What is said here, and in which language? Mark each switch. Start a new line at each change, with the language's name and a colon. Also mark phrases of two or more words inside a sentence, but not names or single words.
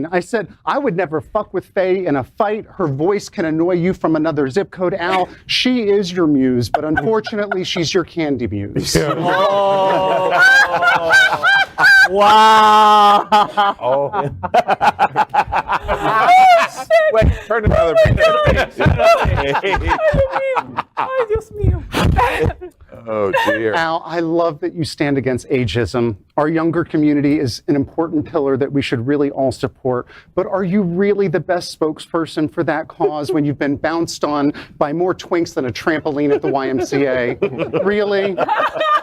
English: I said, I would never fuck with Faye in a fight. Her voice can annoy you from another zip code. Al, she is your muse, but unfortunately, she's your candy muse. Wow. Oh. Wait, turn another page.
Spanish: Ay, Dios mío.
English: Oh, dear. Al, I love that you stand against ageism. Our younger community is an important pillar that we should really all support. But are you really the best spokesperson for that cause when you've been bounced on by more twinks than a trampoline at the YMCA?